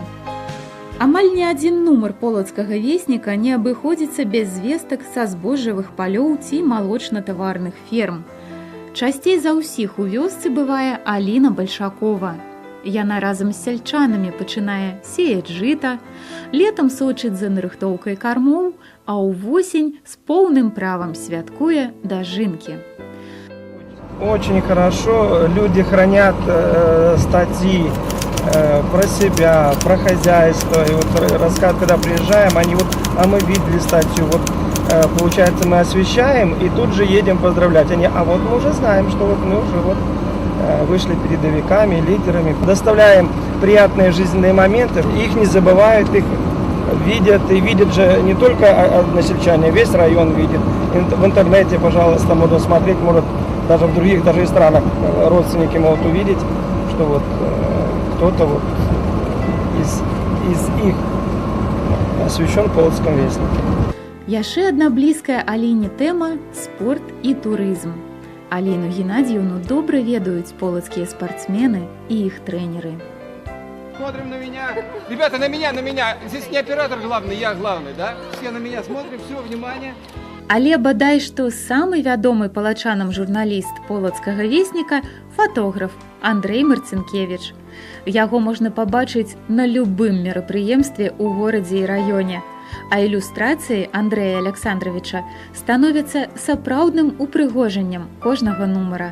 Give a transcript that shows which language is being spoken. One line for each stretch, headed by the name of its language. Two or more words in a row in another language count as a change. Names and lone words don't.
Belarusian: Амаль ні адзін нумар полацкага весніка не абыходзіцца без звестак са збожжавых палёў ці малочна-таварных ферм. Часцей за ўсіх у вёсцы бывае Аліна Бальшакова. Яна разам з сяльчанамі пачынае сеяць жыта, летам сочыць за нарыхтоўкай кармоў, а ўвосень з поўным правам святкуе дажынкі.
Russian: Очень хорошо люди хранят статьи про себя, про хозяйство. И вот рассказ, когда приезжаем, они вот, а мы видели статью, вот получается мы освещаем и тут же едем поздравлять. Они, а вот мы уже знаем, что вот мы уже вот вышли передовиками, лидерами, доставляем приятные жизненные моменты, их не забывают, их видят, и видят же не только односельчане, весь район видит. В интернете, пожалуйста, можно смотреть, может даже в других даже и странах родственники могут увидеть, что вот кто-то вот из их освящен в Полацком вестнике.
Belarusian: Яшчэ адна блізкая Аліне тэма – спорт і турызм. Алену Геннадзіевну добра ведаюць полацкія спартсмены і іх трэнеры.
Russian: смотрим на меня. Ребята, на меня. Здесь не оператор главный, я главный, да? Все на меня смотрим, все, внимание.
Belarusian: Але бадай што самы вядомы палачанам журналіст полацкага весніка фатограф Андрэй Марцінкевіч. Яго можна пабачыць на любым мерапрыемстве ў горадзе і раёне. А ілюстрацыі Андрэя Александровича становяцца сапраўдным упрыгожаннем кожнага нумара.